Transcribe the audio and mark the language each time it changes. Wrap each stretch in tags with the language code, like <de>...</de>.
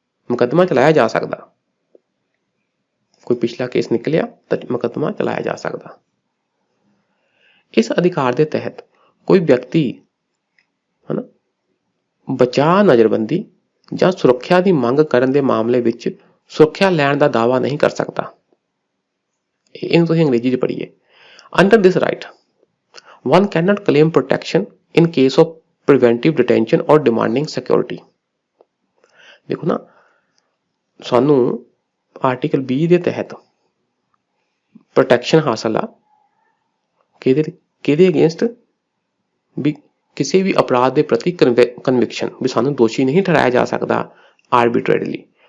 <pa>ਮੁਕੱਦਮਾ ਚਲਾਇਆ ਜਾ ਸਕਦਾ, ਕੋਈ ਪਿਛਲਾ ਕੇਸ ਨਿਕਲਿਆ ਤਾਂ ਮੁਕੱਦਮਾ ਚਲਾਇਆ ਜਾ ਸਕਦਾ। ਇਸ ਅਧਿਕਾਰ ਦੇ ਤਹਿਤ ਕੋਈ ਵਿਅਕਤੀ, ਹਨਾ, ਬਚਾਅ, ਨਜ਼ਰਬੰਦੀ ਜਾਂ ਸੁਰੱਖਿਆ ਦੀ ਮੰਗ ਕਰਨ ਦੇ ਮਾਮਲੇ ਵਿੱਚ ਸੁਰੱਖਿਆ ਲੈਣ ਦਾ ਦਾਅਵਾ ਨਹੀਂ ਕਰ ਸਕਦਾ। ਇਹਨੂੰ ਤੁਸੀਂ ਅੰਗਰੇਜ਼ੀ 'ਚ ਪੜ੍ਹੀਏ।</pa> <en>Under this right, one cannot claim protection in case of preventive detention or demanding security.</en> <pa>ਦੇਖੋ ਨਾ, ਸਾਨੂੰ ਆਰਟੀਕਲ 20 ਦੇ ਤਹਿਤ ਪ੍ਰੋਟੈਕਸ਼ਨ ਹਾਸਲ ਆ, ਕਿਹਦੇ ਅਗੇਂਸਟ, ਵੀ ਕਿਸੇ ਵੀ ਅਪਰਾਧ ਦੇ ਪ੍ਰਤੀ ਕਨਵਿਕਸ਼ਨ, ਵੀ ਸਾਨੂੰ ਦੋਸ਼ੀ ਨਹੀਂ ਠਹਿਰਾਇਆ ਜਾ ਸਕਦਾ ਆਰਬਿਟਰੇਰੀਲੀ।</pa>